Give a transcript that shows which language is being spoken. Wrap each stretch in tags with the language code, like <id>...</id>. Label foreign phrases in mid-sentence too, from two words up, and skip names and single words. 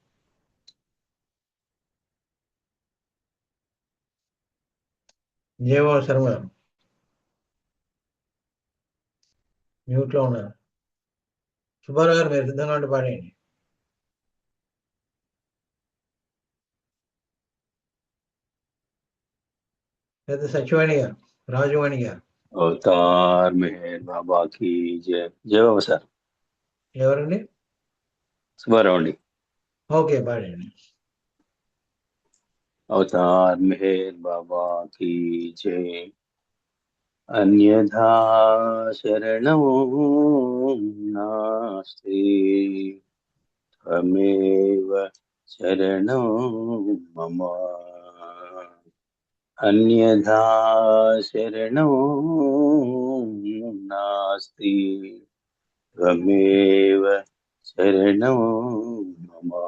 <te>జయబాబు శర్మ గారు మ్యూట్లో ఉన్నారు. సుబ్బారావు గారు మీరు సిద్ధంగా ఉంటే పాడేయండి. లేదా సత్యవాణి గారు, రాజవాణి గారు</te> <hi>अवतार मेहर बाबा की जय. जय बाबा సార్.</hi> <te>ఎవరండి? సుబ్బారావు అండి. ఓకే పాడండి.</te> <hi>अवतार मेहर बाबा की जय.</hi> <sa>अन्यथा शरणं नास्ति त्वमेव शरणं मम. अन्यथा शरणं नास्ति त्वमेव शरणं मम.</sa>